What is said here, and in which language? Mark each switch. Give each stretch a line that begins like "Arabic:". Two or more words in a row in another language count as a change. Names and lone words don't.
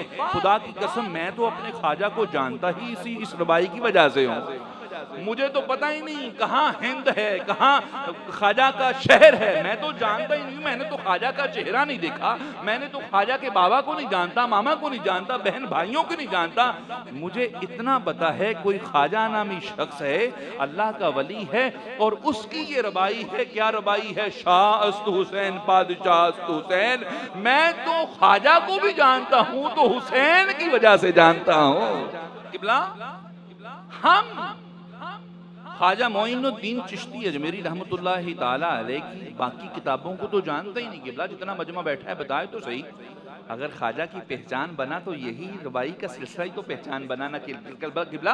Urdu: خدا کی قسم میں تو اپنے خواجہ کو جانتا ہی اس ربائی کی وجہ سے ہوں، مجھے تو پتہ ہی نہیں کہاں ہند ہے، کہاں خواجہ کا شہر ہے، میں تو جانتا ہی نہیں، میں نے تو خواجہ کا چہرہ نہیں دیکھا، میں نے تو خواجہ کے بابا کو نہیں جانتا، ماما کو نہیں جانتا، بہن بھائیوں کو نہیں جانتا، مجھے اتنا پتا ہے کوئی خواجہ نامی شخص ہے، اللہ کا ولی ہے، اور اس کی یہ ربائی ہے۔ کیا ربائی ہے؟
Persian: شاہ است حسین پادشاہ است حسین،
Urdu: میں تو خواجہ کو بھی جانتا ہوں تو حسین کی وجہ سے جانتا ہوں۔ قبلہ ہم خواجہ معین الدین چشتی اجمیری
Arabic: رحمت اللہ تعالی علیہ
Urdu: کی باقی کتابوں کو تو جانتا ہی نہیں۔ قبلہ جتنا مجمع بیٹھا ہے بتائے تو صحیح، اگر خواجہ کی پہچان بنا تو یہی ربائی کا سلسلہ ہی تو پہچان بنا نا قبلہ۔